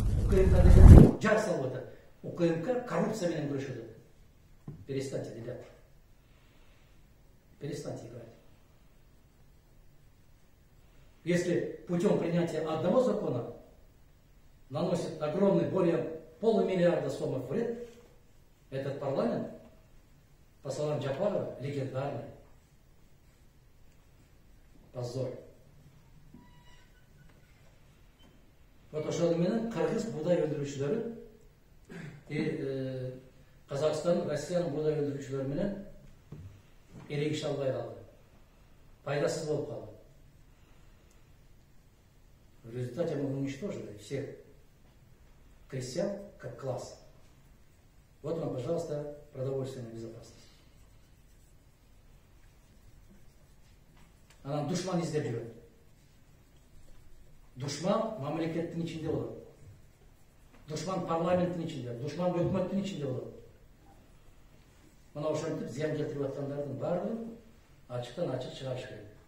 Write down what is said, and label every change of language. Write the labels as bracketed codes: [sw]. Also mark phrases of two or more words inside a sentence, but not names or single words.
[ky] УКМК деген жар салып атат. УКМК коррупция менен күрөшөт. [ru] Перестаньте, ребята. Перестаньте играть. Если путем принятия одного закона наносит огромный, более полумиллиарда сомов вред, этот парламент, по словам Джапарова, легендарный. Позор. [ky] Вот ошол менен кыргыз будай өндүрүүчүлөрү Казакстан, Россиянын будай өндүрүүчүлөрү менен эрегише албай калды. Пайдасыз болуп калды. [ru] В результате мы уничтожили всех крестьян как класс. Вот вам, пожалуйста, продовольственная безопасность. [ky] Анан душман издеп жүрөт. Душман мамлекеттин ичинде болот. Душман парламенттин ичинде, душман өкмөттүн ичинде болот. Мына ошентип зыян келтирип аткандардын баардыгын ачыктан ачык чыгарыш керек.